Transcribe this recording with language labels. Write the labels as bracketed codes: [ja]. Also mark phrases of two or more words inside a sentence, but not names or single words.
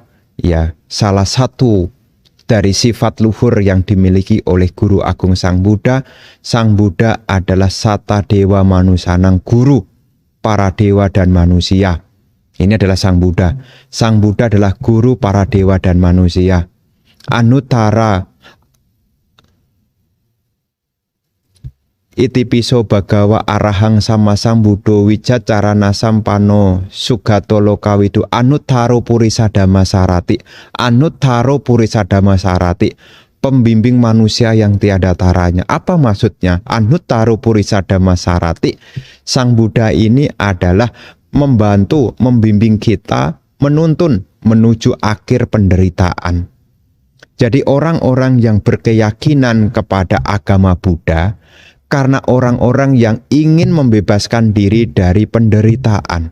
[id] Ya, salah satu dari sifat luhur yang dimiliki oleh Guru Agung Sang Buddha. Sang Buddha adalah [pi] Sata Dewa Manusanang, [id] guru para dewa dan manusia. Ini adalah Sang Buddha. Sang Buddha adalah guru para dewa dan manusia. [pi] Anuttara Itipiso Bhagawa Arahang Sama Sambuddho Wicacarana Sampano Sugato Lokawidu Anuttaro Purisadama Sarati. Anuttaro Purisadama Sarati, [id] pembimbing manusia yang tiada taranya. Apa maksudnya [pi] Anuttaro Purisadama Sarati? [id] Sang Buddha ini adalah membantu, membimbing kita menuntun menuju akhir penderitaan. Jadi orang-orang yang berkeyakinan kepada agama Buddha karena orang-orang yang ingin membebaskan diri dari penderitaan.